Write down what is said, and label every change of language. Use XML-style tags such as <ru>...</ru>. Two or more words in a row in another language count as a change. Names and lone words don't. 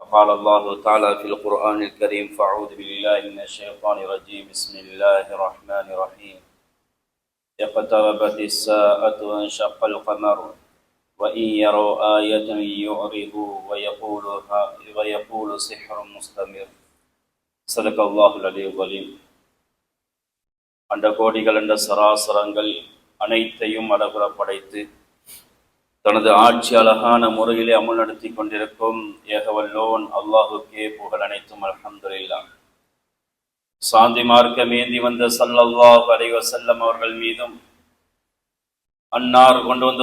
<ar>قال الله تعالى في القرآن الكريم فأعوذ بالله من الشيطان الرجيم بسم الله الرحمن الرحيم اقتربت الساعة وانشق القمر وإن يروا آية يعرضوا ويقولوا سحر مستمر صدق الله العلي العظيم.</ar> <ta>அண்ட கோடிகள் அண்ட சராசரங்கள் அனைத்தையும் அடகுற படைத்து தனது ஆட்சி அழகான முறையிலே அமல் நடத்தி கொண்டிருக்கும் ஏகவல்லோன் அல்லாஹுக்கே புகழ் அனைத்தும் அல்ஹம்துலில்லாஹ். சாந்தி மார்க்கம் ஏந்தி வந்த</ta> <ar>صلى الله عليه وسلم</ar> <ta>அவர்கள் மீதும் அன்னார் கொண்டு வந்த</ta>